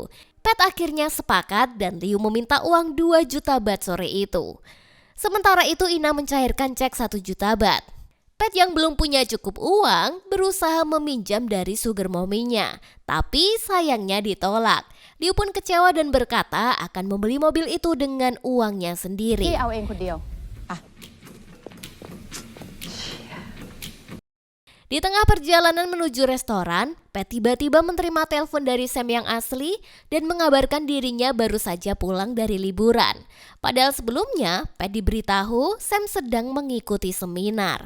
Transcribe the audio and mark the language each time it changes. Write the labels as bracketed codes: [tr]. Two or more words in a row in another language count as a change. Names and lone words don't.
[id] Pet akhirnya sepakat dan Liu meminta uang 2 juta baht sore itu. Sementara itu Ina mencairkan cek 1 juta baht. Pet yang belum punya cukup uang berusaha meminjam dari [en] sugar mommy- [id] nya, tapi sayangnya ditolak. Liu pun kecewa dan berkata akan membeli mobil itu dengan uangnya [th] พี่ [id] sendiri. [th] เอาเองคนเดียว [id] Di tengah perjalanan menuju restoran, Pet tiba-tiba menerima telepon dari Sam yang asli dan mengabarkan dirinya baru saja pulang dari liburan. Padahal sebelumnya, Pet diberitahu Sam sedang mengikuti seminar.